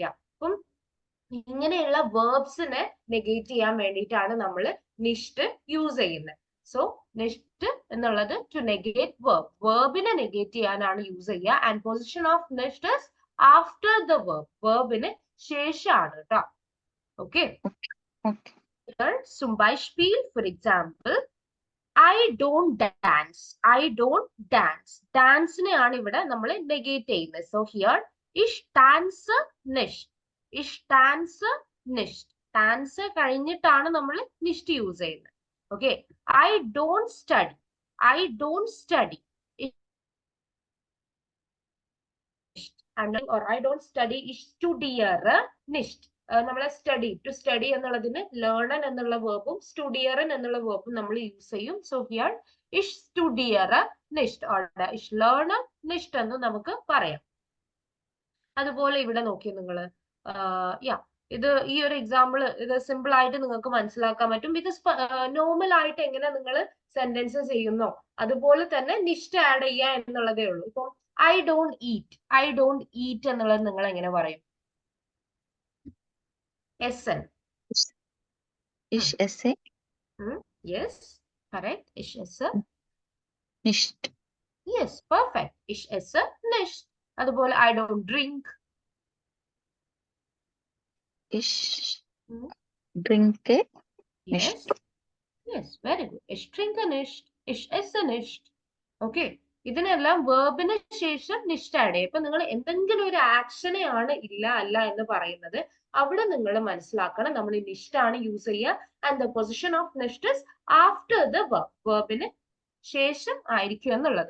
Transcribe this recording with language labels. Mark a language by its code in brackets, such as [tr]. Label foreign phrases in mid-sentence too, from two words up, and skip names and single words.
[ml] അപ്പം ഇങ്ങനെയുള്ള വേർബ്സിനെ നെഗേറ്റ് ചെയ്യാൻ വേണ്ടിയിട്ടാണ് നമ്മൾ നിഷ്ട് യൂസ് ചെയ്യുന്നത്. സോ നിഷ്ട് എന്നുള്ളത് [en] to negate verb, [ml] വേർബിനെ നെഗേറ്റ് ചെയ്യാനാണ് യൂസ് ചെയ്യുക. [en] and position of nicht after the verb, വേർബിന് ശേഷമാണ് കേട്ടോ. ഓക്കെ, [de] zum Beispiel, [en] for example, I don't dance. I don't dance. [ml] ഡാൻസിനെയാണ് ഇവിടെ നമ്മൾ നെഗേറ്റ് ചെയ്യുന്നത്. [en] so here [de] ich tanze nicht. Ich tanze nicht. [ml] Tanze കഴിഞ്ഞിട്ടാണ് നമ്മൾ nicht യൂസ് ചെയ്യുന്നത്. [en] ഓക്കെ, I don't study. I don't study. Or I don't study. [de] Ich studiere nicht. [ml] നമ്മളെ സ്റ്റഡി, ടു സ്റ്റഡി എന്നുള്ളതിന് ലേണൻ എന്നുള്ള വേർബും സ്റ്റുഡിയറൻ എന്നുള്ള വേർബും നമ്മൾ യൂസ് ചെയ്യും. [en] so here [de] ich studiere nicht or ich lerne nicht [ml] എന്ന് നമുക്ക് പറയാം. അതുപോലെ ഇവിടെ നോക്കിയ നിങ്ങള് ഇത് ഈ ഒരു എക്സാമ്പിൾ ഇത് സിമ്പിൾ ആയിട്ട് നിങ്ങൾക്ക് മനസ്സിലാക്കാൻ പറ്റും. ബിക്കോസ് നോർമൽ ആയിട്ട് എങ്ങനെ നിങ്ങൾ സെന്റൻസ് ചെയ്യുന്നോ അതുപോലെ തന്നെ നിഷ്ട് ആഡ് ചെയ്യുക എന്നുള്ളതേ ഉള്ളൂ. ഇപ്പൊ [en] I don't eat, I don't eat [ml] എന്നുള്ളത് നിങ്ങൾ എങ്ങനെ പറയും? SN. [de] Ich esse [en] Yes, correct. [de] Ich esse nicht. [en] Yes, perfect. [de] Ich esse nicht. [en] അതുപോലെ I don't drink. [de] Ich trinke [en] Yes. [de] nicht. [en] Yes, very good. [de] Ich trinke nicht. Ich esse nicht. [en] Okay. [ml] ഇതിനെല്ലാം വേർബിന് ശേഷം നിഷ്ട് ആഡ് ചെയ്യും. ഇപ്പൊ നിങ്ങൾ എന്തെങ്കിലും ഒരു ആക്ഷനെയാണ് ഇല്ല അല്ല എന്ന് പറയുന്നത്, അവിടെ നിങ്ങൾ മനസ്സിലാക്കണം നമ്മൾ ഈ നിഷ്ട് ആണ് യൂസ് ചെയ്യുക. [en] and the position of nicht is after the verb, വേർബിന് ശേഷം ആയിരിക്കും എന്നുള്ളത്.